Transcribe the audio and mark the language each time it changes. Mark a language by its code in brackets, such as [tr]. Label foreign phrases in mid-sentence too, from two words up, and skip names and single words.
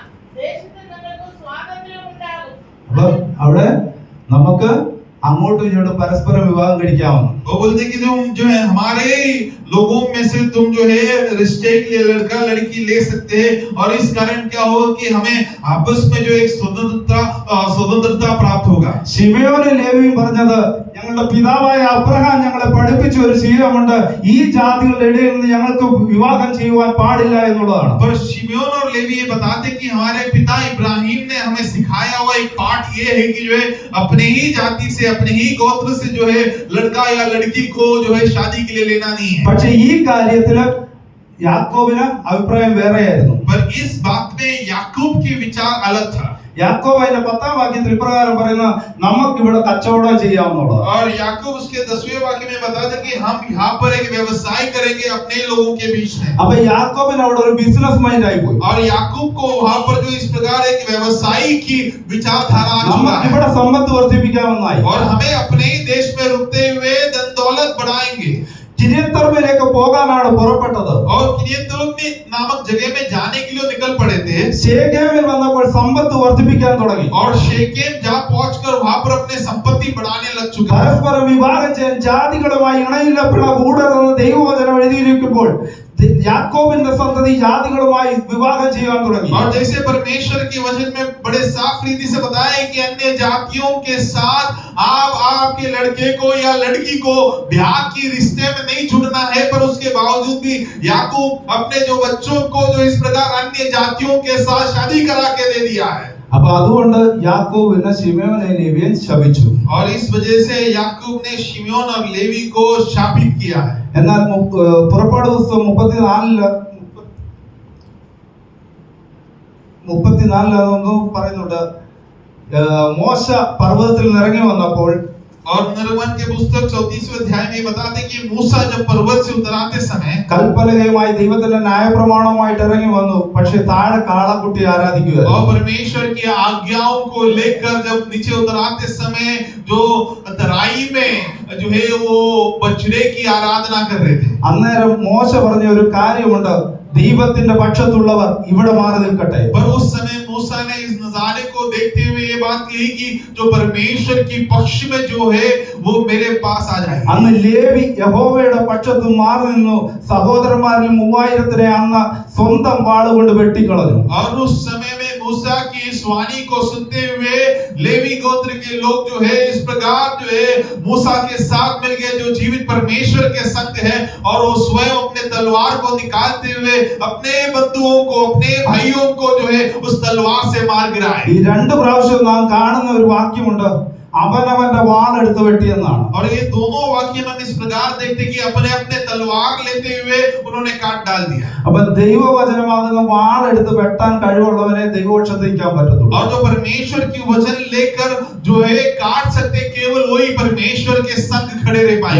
[ml] ദേശത്ത് നിങ്ങൾക്ക് സ്വാതന്ത്ര്യം ഉണ്ടാകും. അപ്പൊ അവിടെ നമുക്ക് അങ്ങോട്ടും ഇങ്ങോട്ടും പരസ്പരം വിവാഹം കഴിക്കാവുന്നു. [hi] वो बोलते कि तुम जो है हमारे लोगों में से तुम जो है रिश्ते के लिए लड़का लड़की ले सकते हैं। और इस कारण क्या होगा कि हमें आपस में जो एक स्वतंत्रता प्राप्त होगा। [ml] ശിമയോനും ലേവിയും പറഞ്ഞത്, ഞങ്ങളുടെ പിതാവായ അബ്രഹാം ഞങ്ങളെ പഠിപ്പിച്ച ഒരു ശീലമുണ്ട്, ഈ ജാതികളുടെ ഇടയിൽ നിന്ന് ഞങ്ങൾക്ക് വിവാഹം ചെയ്യുവാൻ പാടില്ല എന്നുള്ളതാണ്. [hi] पर शिमयोन और लेवी ये बताते कि हमारे पिता इब्राहिम ने हमें सिखाया हुआ एक पाठ ये है कि जो है अपने ही जाति से, अपने ही गोत्र से जो है लड़का या लड़की को जो है शादी के लिए लेना नहीं है। [ml] പക്ഷെ ഈ കാര്യത്തില് യാക്കോബിന് അഭിപ്രായം വേറെയായിരുന്നു. [hi] पर इस बात में याकूब के विचार अलग था। [ml] യാക്കോബ് അതിന്റെ 10 വാക്യത്തിൽ ഇപ്രകാരം പറയുന്ന, നമുക്ക് ഇവിടെ കച്ചവടം ചെയ്യാവുന്നുള്ളത്. [hi] और याकूब उसके 10वें वाक्य में बताता कि हम यहाँ पर एक व्यवसाय करेंगे अपने लोगों के बीच में। [ml] അപ്പൊ യാക്കോബിന് അവിടെ ഒരു [en] business mind [ml] ആയി പോയി. [hi] और याकूब को वहाँ पर जो इस प्रकार एक व्यवसायी की विचारधारा आ चुका [ml] നമുക്ക് [hi] है। [ml] ഇവിടെ സമ്പത്ത് വർദ്ധിപ്പിക്കാമെന്നായി. [hi] और हमें अपने ही देश में रुकते हुए धन दौलत बढ़ाएंगे। [ml] കിര്യത്തൊർബയിലേക്ക് പോകാനാണ് പുറപ്പെട്ടത്. [hi] और किरियतोर्ब नामक जगह में जाने के लिए निकल पड़े थे। [ml] ശേഖേമിൽ വന്നപ്പോൾ സമ്പത്ത് വർദ്ധിപ്പിക്കാൻ തുടങ്ങി. [hi] और शेकेम जहाँ पहुंचकर वहाँ पर अपने संपत्ति बढ़ाने लग चुका है। [ml] പരസ്പരം വിവാഹം ചെയ്യാൻ ജാതികളുമായി ഇണയില്ലപ്പിണ കൂടരുതെന്ന് ദൈവവചനം എഴുതിയിരിക്കുമ്പോൾ യാക്കോബിന്റെ സന്തതി ജാതികളുമായി വിവാഹം ചെയ്യാൻ തുടങ്ങി. [hi] और जैसे परमेश्वर के वचन में बड़े साफ रीति से बताया है कि अन्य जातियों के साथ आप आपके लड़के को या लड़की को ब्याह की रिश्ते में नहीं जुड़ना है। पर उसके बावजूद भी याकूब अपने जो बच्चों को जो इस प्रकार अन्य जातियों के साथ शादी करा के दे दिया है। [ml] അപ്പൊ അതുകൊണ്ട് യാക്കോബിനെ ശിമയോനെ ലേവിയൻ ശപിച്ചു. [hi] और इस वजह से याकूब ने शिमयोन और लेवी को शापित किया है. [ml] എന്നാൽ പുറപ്പാട് പുസ്തകം 34 പറയുന്നുണ്ട്, മോശ പർവ്വതത്തിൽ നിന്ന് ഇറങ്ങി വന്നപ്പോൾ [hi] और निर्गमन के पुस्तक 34वें अध्याय में बताते कि मूसा जब पर्वत से उतराते समय [ml] കൽപ്പലകയുമായി ദൈവത്തിന്റെ ന്യായപ്രമാണവുമായിട്ട് ഇറങ്ങി വന്നു. പക്ഷെ താഴെ കാളക്കുട്ടി ആരാധിക്കുകയായിരുന്നു. [hi] और परमेश्वर की आज्ञाओं को लेकर जब नीचे उतराते समय जो तराई में जो है वो बछड़े की आराधना कर रहे थे. [ml] അന്നേരം മോശ പറഞ്ഞ ഒരു കാര്യമുണ്ട്, ദൈവത്തിന്റെ പക്ഷത്തുള്ളവർ ഇവിടെ മാറി നിൽക്കട്ടെ. [hi] पर उस समय मूसा ने इस नजारे को देखते हुए ये बात कही कि जो परमेश्वर की पक्ष में जो है वो मेरे पास आ जाए. [ml] അന്ന് ലേവി യഹോവയുടെ പക്ഷത്ത് മാറി നിന്നു. സഹോദരന്മാരിൽ 3000-നെ അന്ന് സ്വന്തം വാളുകൊണ്ട് വെട്ടിക്കളഞ്ഞു. [hi] और उस समय में मूसा की इस वाणी को सुनते हुए लेवी गोत्र के लोग जो है इस प्रकार जो है मूसा के साथ मिल गए, जो जीवित परमेश्वर के संग है, और वो स्वयं अपने तलवार को निकालते हुए अपने बंधुओं को, अपने भाइयों को जो है उस तलवार से मार गिराए. [ml] ഈ രണ്ട് പ്രാവശ്യം നാം കാണുന്ന ഒരു വാക്യമുണ്ട്, അവനവന്റെ വാളെടുത്ത് വെട്ടിയെന്നാണ്. [hi] और ये दोनों वाक्य हम इस प्रकार देखते कि अपने अपने तलवार लेते हुए उन्होंने काट डाल दिया. [ml] അപ്പൊ ദൈവവചനമാകുന്ന വാളെടുത്ത് വെട്ടാൻ കഴിവുള്ളവനെ ദൈവപക്ഷത്ത് നിൽക്കാൻ പറ്റത്തുള്ളൂ. [hi] और जो परमेश्वर की वचन लेकर जो है काट सकते, केवल वही परमेश्वर के संग खड़े रह पाएंगे.